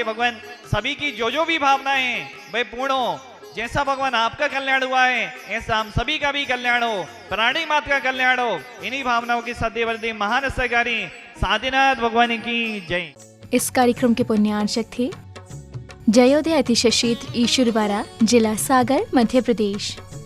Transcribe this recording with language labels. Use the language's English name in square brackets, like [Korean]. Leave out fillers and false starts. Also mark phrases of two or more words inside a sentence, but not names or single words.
[Hindi] भगवान सभी की जो भी भावनाएं हैं वे पूर्ण हो। जैसा भगवान आपका कल्याण हुआ है ऐसा हम सभी का भी कल्याण हो, प्राणी मात्र का कल्याण हो। इन्हीं भावनाओं के साथ देवदेव महान सहकारी शांतिनाथ भगवान की जय। इस कार्यक्रम के पुण्यार्चक थे जयोदय अतिशय क्षेत्र ईश्वरवाड़ा, जिला सागर, मध्य प्रदेश।